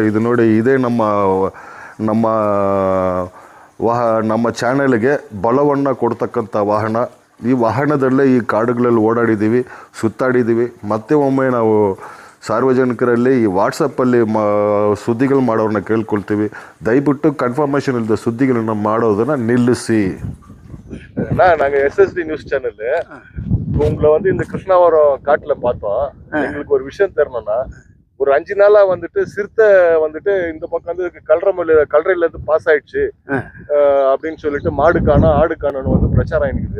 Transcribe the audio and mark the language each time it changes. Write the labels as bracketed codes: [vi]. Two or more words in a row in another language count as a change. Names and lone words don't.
[kn] ಇದು ನೋಡಿ, ಇದೇ ನಮ್ಮ ಚಾನೆಲ್ಗೆ ಬಲವನ್ನು ಕೊಡ್ತಕ್ಕಂಥ ವಾಹನ. ಈ ವಾಹನದಲ್ಲೇ ಈ ಕಾಡುಗಳಲ್ಲಿ ಓಡಾಡಿದ್ದೀವಿ, ಸುತ್ತಾಡಿದ್ದೀವಿ. ಮತ್ತೆ ಒಮ್ಮೆ ನಾವು ಸಾರ್ವಜನಿಕರಲ್ಲಿ ಈ ವಾಟ್ಸಪ್ಪಲ್ಲಿ ಸುದ್ದಿಗಳು ಮಾಡೋರನ್ನ ಕೇಳ್ಕೊಳ್ತೀವಿ, ದಯವಿಟ್ಟು ಕನ್ಫರ್ಮೇಷನ್ ಇಲ್ಲದ ಸುದ್ದಿಗಳನ್ನ ಮಾಡೋದನ್ನು நில்லுசி. [ta] நாங்கள் SSD நியூஸ் சேனல் உங்களை வந்து இந்த கிருஷ்ணாவரம் காட்டுல பார்த்தோம். எங்களுக்கு ஒரு விஷயம் தெரியணும்னா, ஒரு 5 நாளா வந்துட்டு சிறுத்தை வந்துட்டு இந்த பக்கம் வந்து கல்றையில இருந்து பாஸ் ஆயிடுச்சு அப்படின்னு சொல்லிட்டு மாடு காணோம் ஆடு காணோன்னு வந்து பிரச்சாரம் இருக்குது.